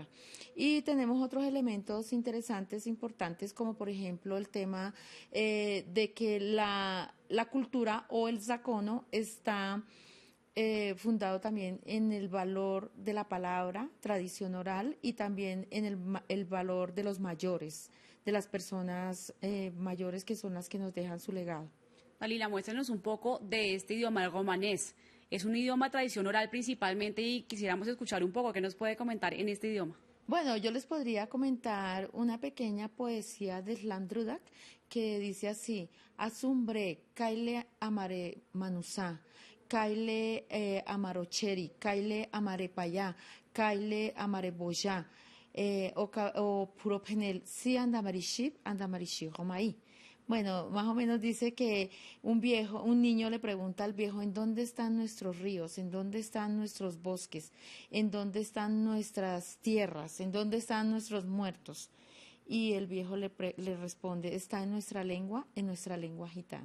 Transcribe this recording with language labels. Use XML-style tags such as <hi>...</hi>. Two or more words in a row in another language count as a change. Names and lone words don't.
<es>Y tenemos otros elementos interesantes, importantes, como por ejemplo el tema de que la cultura o el zacono está fundado también en el valor de la palabra, tradición oral, y también en el valor de los mayores, de las personas mayores que son las que nos dejan su legado. Dalila, muéstrenos un poco de este idioma, el romanés. Es un idioma de tradición oral principalmente y quisiéramos escuchar un poco. ¿Qué nos puede comentar en este idioma? Bueno, yo les podría comentar una pequeña poesía de Slandrudak que dice así:</es> <rom>Azumbre, kaile amare manusá, kaile amarocheri, kaile amare payá, kaile amare boyá, o puropenel, si andamariship, romaí.</rom> <es>Bueno, más o menos dice que un niño le pregunta al viejo: ¿en dónde están nuestros ríos? ¿En dónde están nuestros bosques? ¿En dónde están nuestras tierras? ¿En dónde están nuestros muertos? Y el viejo le responde: está en nuestra lengua gitana.</es>